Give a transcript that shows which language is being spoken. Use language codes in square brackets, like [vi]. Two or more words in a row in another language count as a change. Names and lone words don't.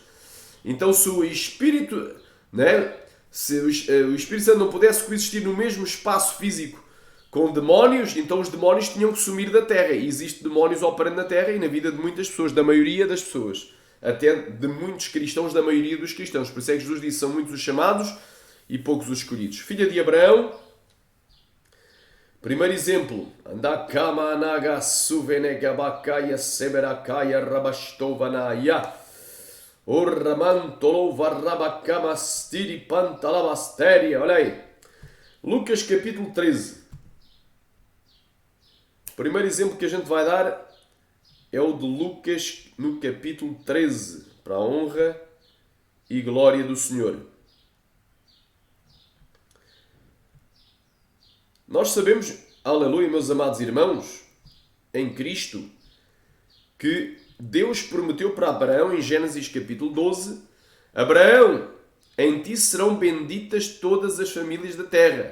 [pt] Então, se o Espírito, né, se o Espírito Santo não pudesse coexistir no mesmo espaço físico com demónios, então os demónios tinham que sumir da terra. E existem demónios operando na terra e na vida de muitas pessoas, da maioria das pessoas. Até de muitos cristãos, da maioria dos cristãos. Por isso é que Jesus disse: são muitos os chamados e poucos os escolhidos. Filha de Abraão. Primeiro exemplo, Andakama naga suvenegabakaya seberakaya rabastovanaya orramantolova rabakama stiri pantalamasteria. Olha aí, Lucas capítulo 13. O primeiro exemplo que a gente vai dar é o de Lucas no capítulo 13, para a honra e glória do Senhor. Nós sabemos, aleluia, meus amados irmãos, em Cristo, que Deus prometeu para Abraão, em Gênesis capítulo 12, Abraão, em ti serão benditas todas as famílias da terra.